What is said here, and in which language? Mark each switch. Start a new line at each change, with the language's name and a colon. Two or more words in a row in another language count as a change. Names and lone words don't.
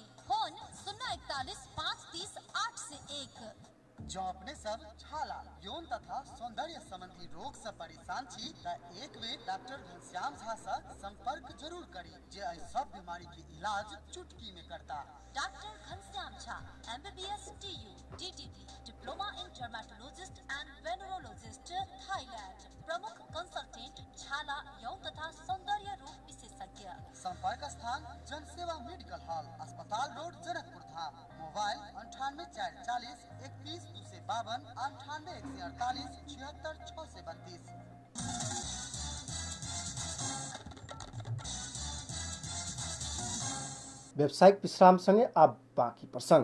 Maithili: फोन 041 530 8 से 1। जो अपने सब छाला, यौन तथा सौंदर्य संबंधी रोग से परेशान छी त एक बेर डॉक्टर घनश्याम झा से संपर्क जरूर करी, जे एहि सब बीमारी के इलाज चुटकी में करता।
English: डॉक्टर घनश्याम झा MBBS DU DTT Diploma in Dermatologist and Venereologist, थाईलैंड।
Maithili: प्रमुख कंसल्टेंट, छाला, यौन तथा सौंदर्य रोग विशेषज्ञ। संपर्क स्थान जनसेवा मेडिकल हॉल, अस्पताल रोड, जनकपुर धाम। मोबाइल 98 440 31 252 98 148 76 632। व्यावसायिक विश्राम संगे अब बाकी प्रसंग।